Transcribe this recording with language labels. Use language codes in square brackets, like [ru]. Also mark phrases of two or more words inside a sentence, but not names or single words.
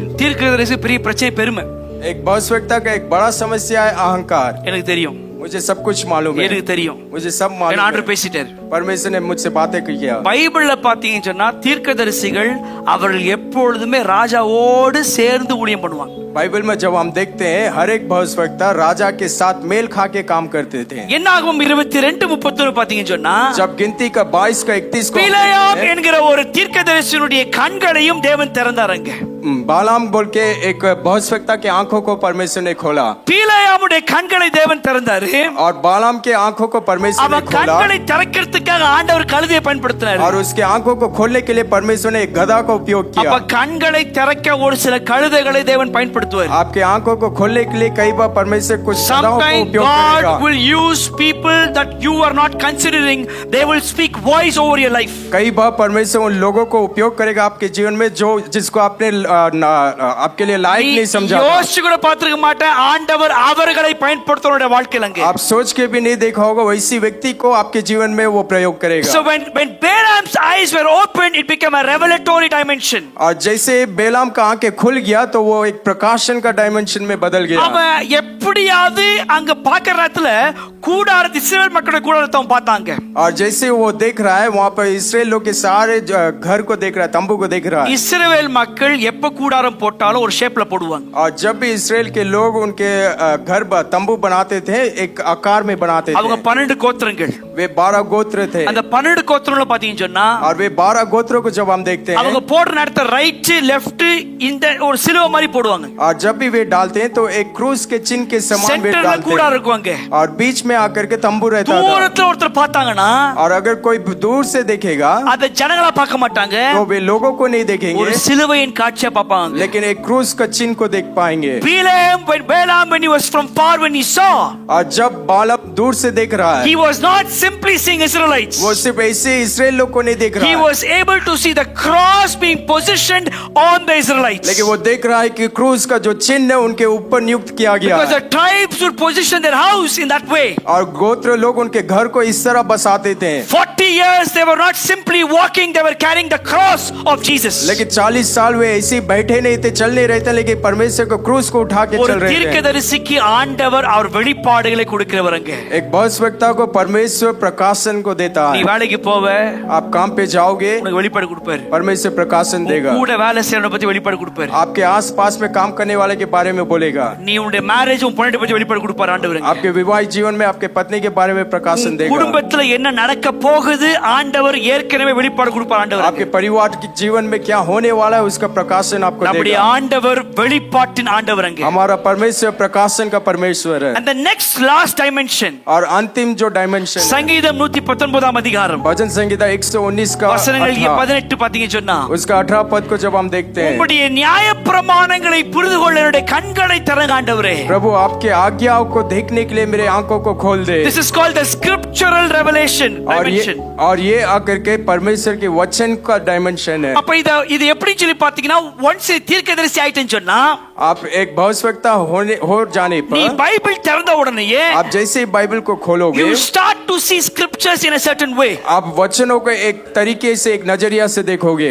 [ta] தீர்க்கதரிசி பெரிய பிரச்சனை பெருமை. [hi] एक भविष्यवक्ता का एक बड़ा समस्या है अहंकार। [ta] எனக்கு தெரியும், [hi] मुझे सब कुछ मालूम है, [ta] எனக்கு தெரியும். [hi] मुझे सब [ta] ஏன்னா [hi] मालूम [ta] ஆண்டவர் [hi] है। [ta] பேசிட்டாரு. [hi] परमेश्वर ने मुझसे बातें किया। [ta] பைபிள்ல பாத்தீங்கன்னு சொன்னா தீர்க்கதரிசிகள் அவர்கள் எப்பொழுதுமே ராஜாவோடு சேர்ந்து ஊழியம் பண்ணுவாங்க. [hi] बाइबल में जब हम देखते हैं हर एक भविष्यवक्ता राजा के साथ मेल खा के काम करते थे। [ta] என்னாகும் 22:31 பாத்தீங்கன்னு சொன்னா [hi] जब गिनती का 22 का 31 को [ta] பிலேயாம் என்கிற ஒரு தீர்க்கதரிசியுடைய கண்களையும் தேவன் திறந்தாருங்க. [hi] बालाम बोल के एक भविष्यवक्ता के आंखों को परमेश्वर ने खोला, [ta] பிலேயாமுடைய கண்களை தேவன் திறந்தாரு. [hi] और बालाम के आंखों को परमेश्वर ने [ta] அவன் [hi] खोला, [ta] கண்களை திறக்கிறதுக்காக ஆண்டவர் கழுதையை பயன்படுத்தினார். [hi] और उसके आंखों को खोलने के लिए परमेश्वर ने एक गधा को उपयोग [ta] அப்ப [hi] किया। [ta] கண்களை திறக்க ஒரு சில கழுதைகளை தேவன் பயன்படுத்துவார். [hi] आपके आंखों को खोलने के लिए कई बार परमेश्वर कुछ गधाओं को [en] Sometimes [hi] उपयोग करेगा। [en] God will use people that you are not considering. They will speak voice over your life. [hi] कई बार परमेश्वर उन लोगों को उपयोग करेगा आपके जीवन में जो जिसको आपने आपके लिए लायक नहीं समझा। [ta] யோசிச்சு கூட பார்த்திருக்க மாட்டேன் ஆண்டவர் அவர்களை பயன்படுத்துறவருடைய வாழ்க்கையிலங்க. [hi] आप सोच के भी नहीं देखा होगा वैसी व्यक्ति को आपके जीवन में वो प्रयोग करेगा। [en] So when Balaam's eyes were opened, it became a revelatory dimension. [hi] और जैसे बेलाम का आंखें खुल गया तो वो एक प्रकाशन का डायमेंशन में बदल गया। [ta] அவன் எப்படியாவது அங்க பார்க்கிற இடத்துல கூடாரத்தை இஸ்ரவேல் மக்களுடைய கூடாரத்தை அவன் பார்த்தாங்க. [hi] और जैसे वो देख रहा है वहाँ पर इस्राएल लोग के सारे घर को देख रहा है, तंबू को देख रहा है। [ta] இஸ்ரவேல் மக்கள் எப்ப கூடாரம் போட்டாலும் ஒரு ஷேப்ல போடுவாங்க. [hi] और जब भी इस्राएल के लोग उनके घर तंबू बनाते थे एक आकार में बनाते [ta] அவங்க [hi] थे। [ta] 12 கோத்திரங்கள். [hi] वे 12 गोत्र थे। [ta] அந்த 12 கோத்திரங்கள பாத்தீங்கன்னு சொன்னா [hi] और वे 12 गोत्रों को जब हम देखते हैं, [ta] அவங்க போடுற நேரத்தை [en] right left [ta] இந்த ஒரு சிலுவை மாதிரி போடுவாங்க. [hi] और जब भी वे डालते हैं तो एक क्रूस के चिन्ह के समान वे [ta] சென்டர்ல [hi] डालते [ta] கூடாரம் [hi] हैं, [ta] இருக்குவாங்க. [hi] और बीच में आकर के तंबू रहता था। [ta] தூரத்துல ஒருத்தர் பார்த்தாங்கன்னா [hi] और अगर कोई दूर से देखेगा [ta] அத ஜனங்களா பார்க்க மாட்டாங்க. [hi] तो वे लोगों को नहीं [ta] ஒரு [hi] देखेंगे, [ta] சிலுவையின் காட்சியை பார்ப்பாங்க. [hi] लेकिन एक क्रूस का चिन्ह को देख पाएंगे। [en] Balaam when he was from far when he saw, [hi] और जब बालाम दूर से देख रहा [en] he [hi] है [en] was not simply seeing Israelites. [hi] वो सिर्फ ऐसे इस्राएल लोग को नहीं देख [en] He [hi] रहा है, [en] was able to see the cross being positioned on the Israelites. [hi] लेकिन वो देख रहा है कि क्रूस का जो चिन्ह है उनके ऊपर नियुक्त किया गया [en] Because [hi] है। [en] the tribes would position their house in that way. [hi] और गोत्र लोग उनके घर को इस तरह बसाते थे। [en] 40 years they were not simply walking, they were carrying the cross of Jesus. [hi] लेकिन 40 साल वे ऐसे ही बैठे नहीं थे, चल नहीं रहे थे, लेकिन परमेश्वर को क्रूस को उठा के [ta] ஒரு [hi] चल रहे थे। [ta] தீர்க்கதரிசிக்கு ஆண்டவர் அவர் வெளிப்பாடுகளை கொடுக்கிறவருங்க. [hi] एक भविष्यवक्ता को परमेश्वर प्रकाशन को देता [ta] நீ [hi] है। [ta] வேலைக்கு போவ [hi] आप काम पे जाओगे, [ta] உனக்கு வெளிப்பாடு கொடுப்பாரு. [hi] परमेश्वर प्रकाशन देगा। [ta] கூட வேலை செய்யறவனை பத்தி வெளிப்பாடு கொடுப்பாரு. [hi] आपके आस पास में काम करने वाले के बारे में बोलेगा। [ta] நீ உன்னுடைய மேரேஜ் உன் பொண்ணை பத்தி வெளிப்பாடு கொடுப்பாரு ஆண்டவருங்க. [hi] आपके विवाहित जीवन में आपके पत्नी के बारे में प्रकाशन देगा। [ta] குடும்பத்துல என்ன நடக்க போகுது ஆண்டவர் ஏற்கனவே வெளிப்பாடு கொடுப்பார் ஆண்டவர். [hi] आपके परिवार के जीवन में क्या होने वाला है उसका प्रकाशन आपको [ta] நம்முடைய [hi] देगा। [ta] ஆண்டவர் வெளிப்பாட்டின் ஆண்டவருங்க. [hi] हमारा परमेश्वर प्रकाशन का परमेश्वर है। [en] And the next last dimension, [hi] और अंतिम जो डायमेंशन [ta] சங்கீதம் 119 அதிகாரம் [hi] भजन संहिता 119 का [ta] வசனங்கள் [hi] 18 [ta] 18 பாத்தீங்கன்னு சொன்னா [hi] उसका 18 पद को जब हम देखते हैं, [ta] உம்முடைய நியாயப்பிரமாணங்களை புரிந்து கொள்ள என்னுடைய கண்களை திறங்க ஆண்டவரே. [hi] प्रभु आपके आज्ञाओं को देखने के लिए मेरे आंखों को खोल दे। [en] This is called the scriptural revelation dimension. [hi] और ये आकर के परमेश्वर के वचन का डायमेंशन है। [ta] அப்ப இது எப்படி சொல்லி பாத்தீங்கன்னா once தீர்க்கதரிசி ஆயிட்டேன்னு சொன்னா [hi] आप एक भविष्यवक्ता हो जाने [ta] நீ [hi] पर [ta] பைபிள் திறந்த உடனேயே [hi] आप जैसे ही बाइबल को खोलोगे [en] you start to see scriptures in a certain way. [hi] आप वचनों को एक तरीके से एक नजरिया से देखोगे।